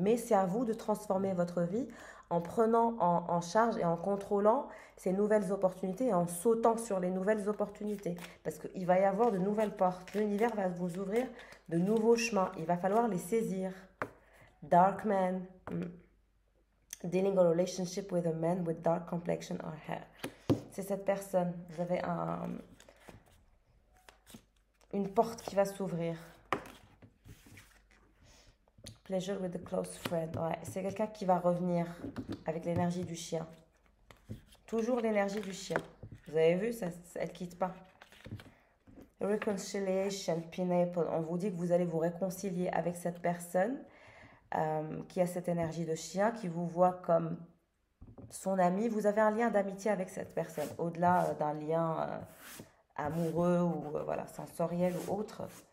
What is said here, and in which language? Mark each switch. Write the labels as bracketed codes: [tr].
[fr] Mais c'est à vous de transformer votre vie en prenant en charge et en contrôlant ces nouvelles opportunités et en sautant sur les nouvelles opportunités. Parce qu'il va y avoir de nouvelles portes. L'univers va vous ouvrir de nouveaux chemins. Il va falloir les saisir. [en] Dark man. Dealing a relationship with a man with dark complexion or hair. [fr] C'est cette personne. Vous avez une porte qui va s'ouvrir. [en] Pleasure with a close friend. [fr] Ouais, c'est quelqu'un qui va revenir avec l'énergie du chien. Toujours l'énergie du chien. Vous avez vu, elle ne quitte pas. [en] Reconciliation, pineapple. [fr] On vous dit que vous allez vous réconcilier avec cette personne qui a cette énergie de chien, qui vous voit comme son ami. Vous avez un lien d'amitié avec cette personne, au-delà d'un lien amoureux ou voilà, sensoriel ou autre.